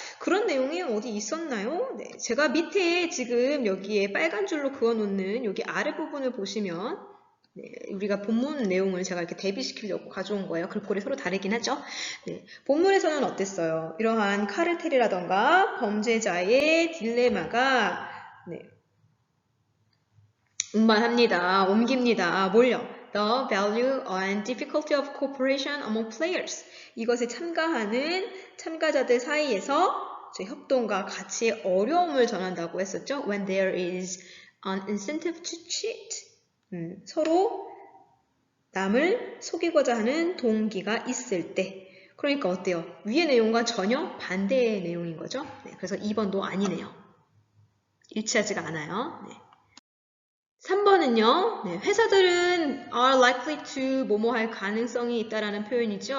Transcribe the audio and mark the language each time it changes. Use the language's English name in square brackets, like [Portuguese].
[Korean] 그런 내용이 어디 있었나요? 네, 제가 밑에 지금 여기에 빨간 줄로 그어놓는 여기 아랫부분을 보시면 네, 우리가 본문 내용을 제가 이렇게 대비시키려고 가져온 거예요. 글꼴이 서로 다르긴 하죠. 네, 본문에서는 어땠어요? 이러한 카르텔이라던가 범죄자의 딜레마가 네, 운반합니다. 옮깁니다. 뭘요? [English] The value and difficulty of cooperation among players. [Korean] 이것에 참가하는 참가자들 사이에서 협동과 가치의 어려움을 전한다고 했었죠. [English] When there is an incentive to cheat. [Korean] 서로 남을 속이고자 하는 동기가 있을 때. 그러니까 어때요? 위의 내용과 전혀 반대의 내용인 거죠. 네, 그래서 2번도 아니네요. 일치하지가 않아요. 네. 3번은요. 네, 회사들은 [English] are likely to [Korean] 뭐뭐 할 가능성이 있다라는 표현이죠.